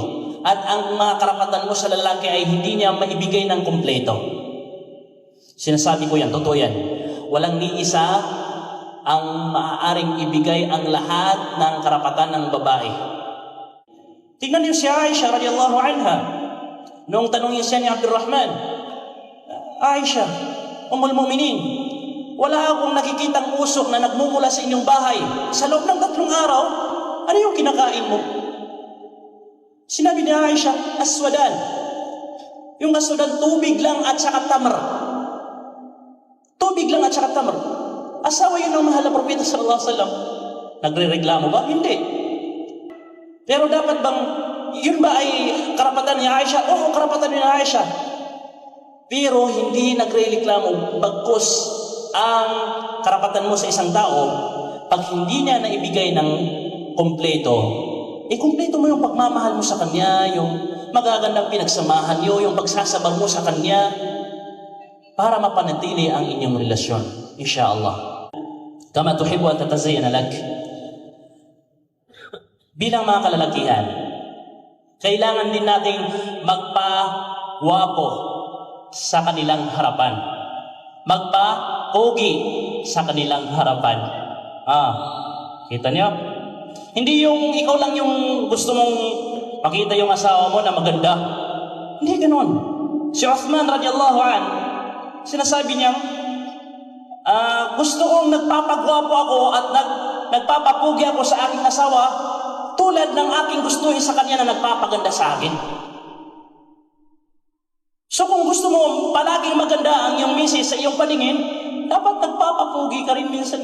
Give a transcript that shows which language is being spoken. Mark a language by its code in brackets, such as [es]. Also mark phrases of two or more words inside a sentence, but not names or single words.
[tl] At ang mga karapatan mo sa lalaki ay hindi niya maibigay ng kumpleto. Sinasabi ko yan, totoo yan. Walang ni isa ang maaaring ibigay ang lahat ng karapatan ng babae. Tingnan niyo si Aisha [ar] رضي الله عنها. [tl] Noong tanongin siya ni Abdurrahman, "Aisha, Ummul Mu'minin, wala akong nakikitang usok na nagmumula sa inyong bahay. Sa loob ng 3 araw, ano yung kinakain mo?" Sinabi ni Aisha, "Aswadan." Yung aswadan, tubig lang at saka tamar. Tubig lang at saka tamar. Asawa yun ng mahal na propeta [ar] صلى الله عليه وسلم. [tl] Nagre-reklamo ba? Hindi. Pero dapat bang, yun ba ay karapatan ni Aisha? Oo, karapatan ni Aisha. Pero hindi nagre-reklamo bagkus ang karapatan mo sa isang tao, pag hindi niya naibigay ng kumpleto, kumpleto mo yung pagmamahal mo sa kanya, magagandang pinagsamahan niyo, yung pagsasabang mo sa Kanya para mapanatili ang inyong relasyon, insyaallah. [ar] كما تحب أن تتزين لك. [tl] Bilang mga kalalakihan, kailangan din nating magpa-wapo sa kanilang harapan. Magpa-pogi sa kanilang harapan. Kita niyo? Hindi yung ikaw lang yung gusto mong makita yung asawa mo na maganda. Hindi ganoon. Si Uthman [ar] رضي الله عن, [tl] sinasabi niya, gusto kong nagpapagwapo ako at nagpapapugi ako sa aking asawa tulad ng aking gustuhin sa kanya na nagpapaganda sa akin. So kung gusto mo palaging maganda ang iyong misis sa iyong paningin, dapat nagpapapugi ka rin minsan.